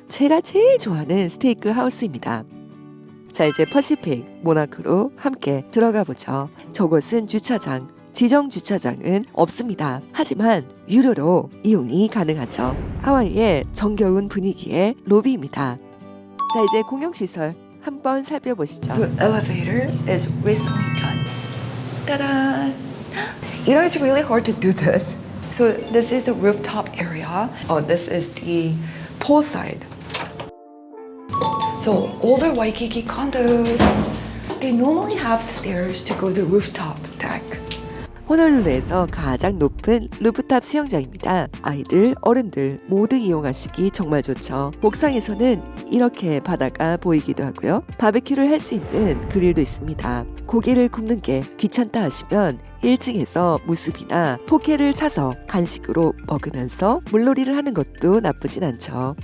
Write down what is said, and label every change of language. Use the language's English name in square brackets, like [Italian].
[Korean] 제가 제일 좋아하는 스테이크 하우스입니다. 자, 이제 퍼시픽 모나크로 함께 들어가 보죠. 저곳은 주차장, 지정 주차장은 없습니다. 하지만 유료로 이용이 가능하죠. 하와이의 정겨운 분위기의 로비입니다. 자, 이제 공용시설 한번 살펴보시죠. [English] So elevator is recently done. Ta-da! You know, it's really hard to do this. So this is the rooftop area. Oh, this is the poolside. So older Waikiki condos, they normally have stairs to go to the rooftop deck. [Korean] 호놀룰루에서 가장 높은 루프탑 수영장입니다. 아이들, 어른들 모두 이용하시기 정말 좋죠. 옥상에서는 이렇게 바다가 보이기도 하고요. 바베큐를 할 수 있는 그릴도 있습니다. 고기를 굽는 게 귀찮다 하시면 1층에서 무스비나 포케를 사서 간식으로 먹으면서 물놀이를 하는 것도 나쁘진 않죠.